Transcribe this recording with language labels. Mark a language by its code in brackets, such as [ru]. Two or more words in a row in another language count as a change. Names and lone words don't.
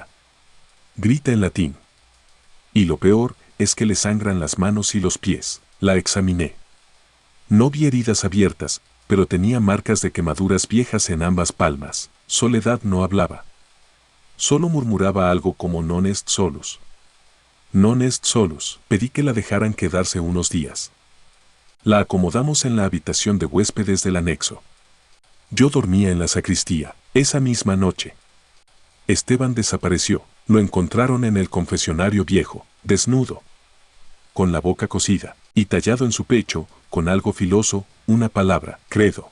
[es] Grita en latín. Y lo peor es que le sangran las manos y los pies. La examiné. No vi heridas abiertas, pero tenía marcas de quemaduras viejas en ambas palmas. Soledad no hablaba. Solo murmuraba algo como [la] non est solus. Non est solus. [es] Pedí que la dejaran quedarse unos días. La acomodamos en la habitación de huéspedes del anexo. Yo dormía en la sacristía. Esa misma noche, Esteban desapareció. Lo encontraron en el confesionario viejo, desnudo, con la boca cosida, y tallado en su pecho, con algo filoso, una palabra, credo.